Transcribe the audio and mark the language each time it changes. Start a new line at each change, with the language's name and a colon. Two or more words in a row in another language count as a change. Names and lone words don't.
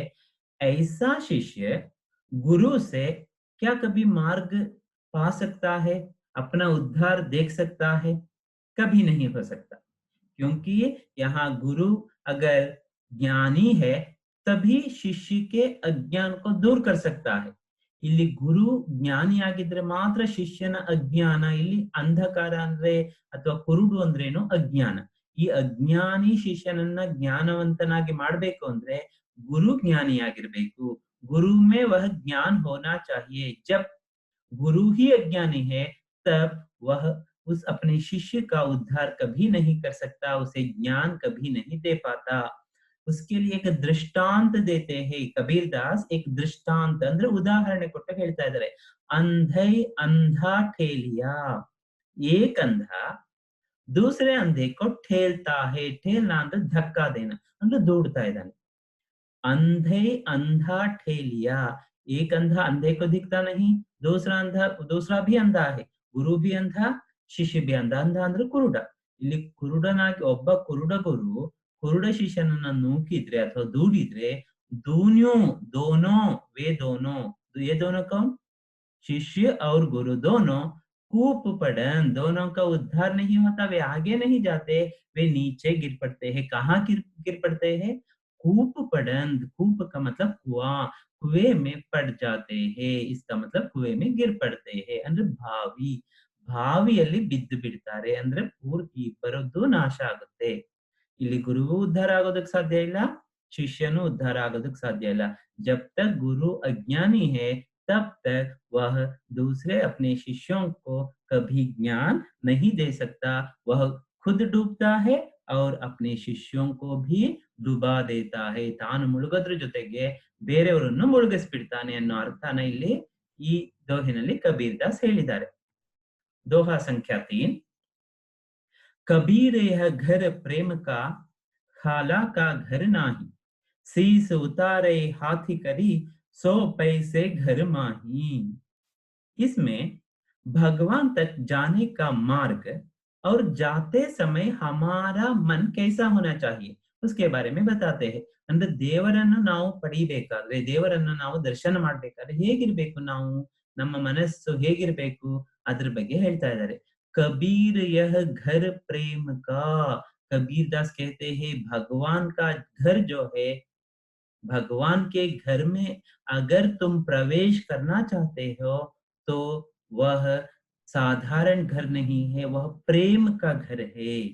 Hindi: ऐसा शिष्य गुरु से क्या कभी मार्ग पा सकता है, अपना उद्धार देख सकता है? कभी नहीं हो सकता, क्योंकि यहाँ गुरु अगर ज्ञानी है तभी शिष्य के अज्ञान को दूर कर सकता है।
Kannada: ಇಲ್ಲಿ ಗುರು ಜ್ಞಾನಿಯಾಗಿದ್ರೆ ಮಾತ್ರ ಶಿಷ್ಯನ ಅಜ್ಞಾನ, ಇಲ್ಲಿ ಅಂಧಕಾರ ಅಂದ್ರೆ ಅಥವಾ ಕುರುಡು ಅಂದ್ರೇನು ಅಜ್ಞಾನ, ಈ ಅಜ್ಞಾನಿ ಶಿಷ್ಯನನ್ನ ಜ್ಞಾನವಂತನಾಗಿ ಮಾಡ್ಬೇಕು ಅಂದ್ರೆ ಗುರು ಜ್ಞಾನಿಯಾಗಿರ್ಬೇಕು।
Hindi: गुरु में वह ज्ञान होना चाहिए। जब गुरु ही अज्ञानी है, तब वह उस अपने शिष्य का उद्धार कभी नहीं कर सकता, उसे ज्ञान कभी नहीं दे पाता। उसके लिए एक दृष्टांत देते हैं कबीर दास, एक दृष्टांत
Kannada: ಅಂದ್ರೆ ಉದಾಹರಣೆ ಕೊಟ್ಟು ಹೇಳ್ತಾ ಇದ್ದಾರೆ।
Hindi: अंधे अंधा ठेलिया, एक अंधा दूसरे अंधे को ठेलता है। ठेलना ಅಂದ್ರೆ धक्का देना,
Kannada: ಅಂದ್ರೆ ದೂಡ್ತಾ ಇದ್ದಾನೆ।
Hindi: अंधे अंधा ठेलिया, एक अंधा अंधे को दिखता नहीं, दूसरा भी अंधा है, गुरु भी अंधा, ಶಿಷ್ಯ भी अंधा।
Kannada: अंधा ಅಂದ್ರೆ ಕುರುಡ, ಇಲ್ಲಿ ಕುರುಡನಾಗಿ ಒಬ್ಬ ಕುರುಡ ಗುರು ಕುರುಡ ಶಿಷ್ಯನನ್ನ ನೂಕಿದ್ರೆ ಅಥವಾ ದೂಡಿದ್ರೆ,
Hindi: दूनियों दोनों, वे दोनों, ये दोनों कौन, शिष्य और गुरु दोनों, कूप पड़न, दोनों का उद्धार नहीं होता, वे आगे नहीं जाते, वे नीचे गिर पड़ते हैं। कहाँ गिर पड़ते हैं? कूप पड़न, कूप का मतलब कुआं, कुएं में पड़ जाते हैं, इसका मतलब कुएं में गिर पड़ते हैं
Kannada: ಅಂದ್ರೆ ಬಾವಿಯಲ್ಲಿ ಬಿದ್ದು ಬಿಡ್ತಾರೆ, ಅಂದ್ರೆ ಪೂರ್ತಿ ಬರೋದು ನಾಶ ಆಗುತ್ತೆ। ಇಲ್ಲಿ ಗುರುವು ಉದ್ಧಾರ ಆಗೋದಕ್ಕೆ ಸಾಧ್ಯ ಇಲ್ಲ, ಶಿಷ್ಯನು ಉದ್ಧಾರ ಆಗೋದಕ್ಕೆ ಸಾಧ್ಯ ಇಲ್ಲ।
Hindi: जब तक गुरु अज्ञानी है, तब तक वह दूसरे अपने शिष्यों को कभी ज्ञान नहीं दे सकता। वह खुद डूबता है और अपने शिष्यों को भी डुबा देता है,
Kannada: ತಾನು ಮುಳುಗೋದ್ರ ಜೊತೆಗೆ ಬೇರೆಯವರನ್ನು ಮುಳುಗಿಸ್ಬಿಡ್ತಾನೆ ಅನ್ನೋ ಅರ್ಥನ ಇಲ್ಲಿ ಈ ದೋಹಿನಲ್ಲಿ ಕಬೀರ್ ದಾಸ್ ಹೇಳಿದ್ದಾರೆ.
Hindi: दोहा संख्या 3। कबीर यह घर प्रेम का, खाला का घर नाही, शीस उतारे हाथी करी, 100 पैसे घर माही। इसमें भगवान तक जाने का मार्ग और जाते समय हमारा मन कैसा होना चाहिए उसके बारे में बताते हैं।
Kannada: ಅಂದ್ರೆ ದೇವರನ್ನು ನಾವು ಪಡಿಬೇಕಾದ್ರೆ, ದೇವರನ್ನು ನಾವು ದರ್ಶನ ಮಾಡ್ಬೇಕಾದ್ರೆ ಹೇಗಿರ್ಬೇಕು, ನಾವು ನಮ್ಮ ಮನಸ್ಸು ಹೇಗಿರ್ಬೇಕು ಅದ್ರ ಬಗ್ಗೆ ಹೇಳ್ತಾ ಇದ್ದಾರೆ.
Hindi: कबीर यह घर प्रेम का, कबीर दास कहते हैं भगवान का घर जो है, भगवान के घर में अगर तुम प्रवेश करना चाहते हो तो वह साधारण घर नहीं है, वह प्रेम का घर है।